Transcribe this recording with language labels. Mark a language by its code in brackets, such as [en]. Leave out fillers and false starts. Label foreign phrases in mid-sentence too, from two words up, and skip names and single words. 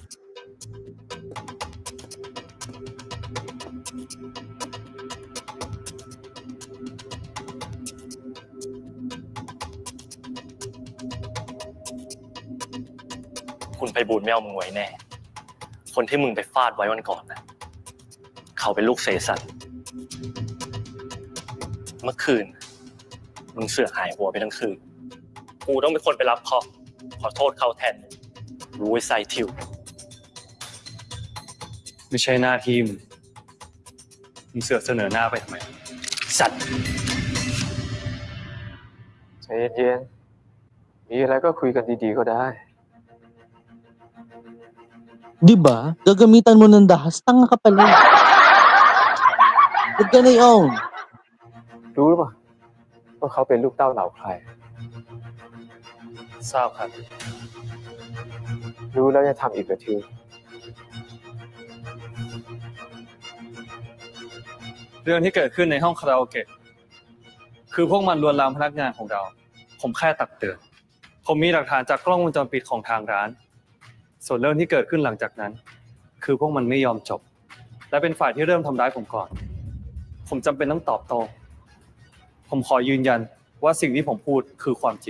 [th] คุณไพบูลย์ไม่เอามึงไว้แน่ คนที่มึงไปฟาดไว้วันก่อนนะเขาเป็นลูกเสสันเมื่อคืนมึงเสือกหายหัวไปทั้งคืนกูต้องเป็นคนไปรับเคราะห์ขอโทษเขาแทนรู้ไว้ใส่ทิว ไม่ใช่หน้าที่มึงเสือกเสนอหน้าไปทำไม สัตว์ ใจเย็นๆมีอะไรก็คุยกันดีๆก็ได้ [tl] Di ba? Gagamitan mo ng dahas. Tanga ka pala. Huwag ka na i-own. [th] รู้หรือเปล่าว่าเขาเป็นลูกเต้าเหล่าใคร ทราบครับ รู้แล้วจะทำอีกเหรอทิว เรื่องที่เกิดขึ้นในห้องคาราโอเกะคือพวกมันลวนลามพนักงานของเราผมแค่ตักเตือนผมมีหลักฐานจากกล้องวงจรปิดของทางร้านส่วนเรื่องที่เกิดขึ้นหลังจากนั้นคือพวกมันไม่ยอมจบและเป็นฝ่ายที่เริ่มทำร้ายผมก่อนผมจำเป็นต้องตอบโต้ผมขอยืนยันว่าสิ่งที่ผมพูดคือความจริง